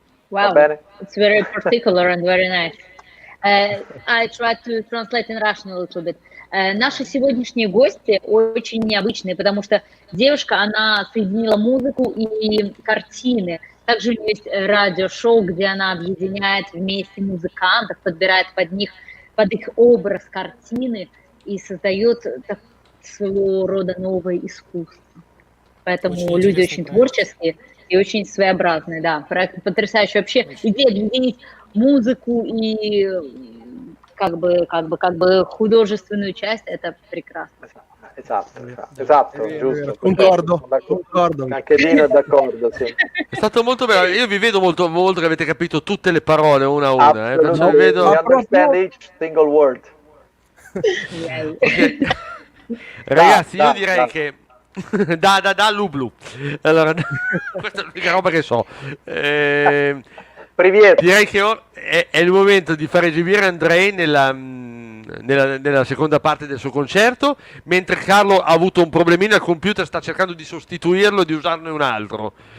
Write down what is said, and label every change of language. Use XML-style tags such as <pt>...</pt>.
<en>Wow, it's very particular and very nice. I try to translate in Russian a little bit.</en> <ru>Наши сегодняшние гости очень необычные, потому что девушка, она соединила музыку и картины. Также у нее есть радиошоу, где она объединяет вместе музыкантов, подбирает под их образ картины и создает своего рода новое искусство. Поэтому очень люди очень творческие и очень своеобразные. Да, проект потрясающий. Вообще идея объединить музыку и как бы художественную часть, это прекрасно.</ru> <it>Esatto, giusto. Concordo. Anche Dino è d'accordo, sì. È stato molto bello, io vi vedo molto che avete capito tutte le parole una a una. Perciò vi vedo...</it> <en>We understand each single word. Okay.</en> <it>Ragazzi, io direi che da Lublu. Allora, questa è l'unica roba che so. Direi che è il momento di fare esibire Andrei nella seconda parte del suo concerto, mentre Carlo ha avuto un problemino al computer, sta cercando di sostituirlo e di usarne un altro.</it>